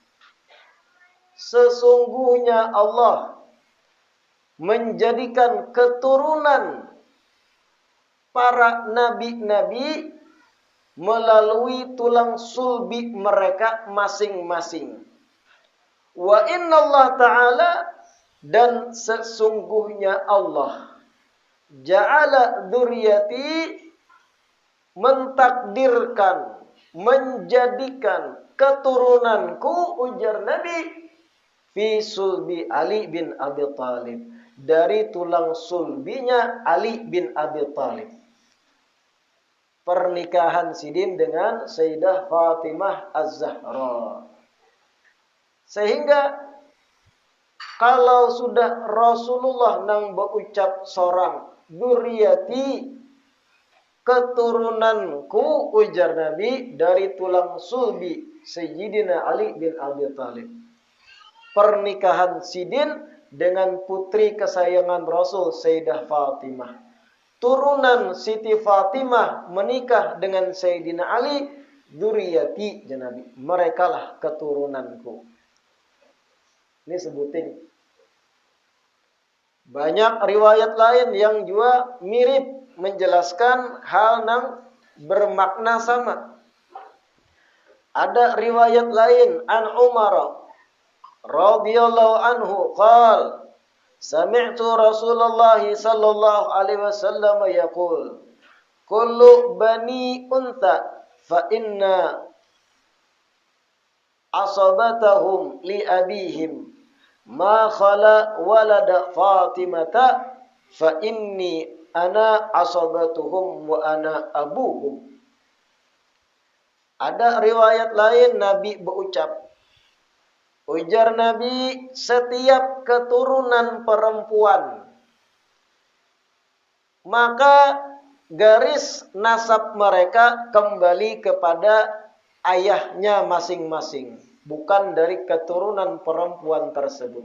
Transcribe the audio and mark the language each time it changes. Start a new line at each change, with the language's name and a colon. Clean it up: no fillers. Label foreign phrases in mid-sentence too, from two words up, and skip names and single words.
Indonesian: Sesungguhnya Allah menjadikan keturunan para nabi-nabi melalui tulang sulbi mereka masing-masing.
Arabic: وإن الله تعالى,
Indonesian: dan sesungguhnya Allah
Arabic: جعل ذريتي,
Indonesian: mentakdirkan, menjadikan keturunanku, ujar Nabi,
Arabic: في صلب علي بن أبي طالب,
Indonesian: dari tulang sulbinya Ali bin Abi Thalib. Pernikahan Sidin dengan Sayyidah Fatimah Az-Zahra. Sehingga kalau sudah Rasulullah nang berucap sorang, dzurriyyati, keturunanku, ujar Nabi, dari tulang sulbi Sayyidina Ali bin Abi Thalib. Pernikahan Sidin dengan putri kesayangan Rasul, Sayyidah Fatimah. turunan Siti Fatimah menikah dengan Sayyidina Ali, dzurriyyati Nabi, merekalah keturunanku. Ini sebutin. Banyak riwayat lain yang juga mirip menjelaskan hal yang bermakna sama. Ada riwayat lain
Arabic: عن عمر رضي الله عنه قال سمعت رسول الله صلى الله عليه وسلم يقول كل بني أنثى فإن عصبتهم لأبيهم ما خلا ولد فاطمة فإني أنا عصبتهم وأنا أبوهم.
Indonesian: Ada riwayat lain Nabi berucap, ujar Nabi, setiap keturunan perempuan maka garis nasab mereka kembali kepada ayahnya masing-masing, bukan dari keturunan perempuan tersebut.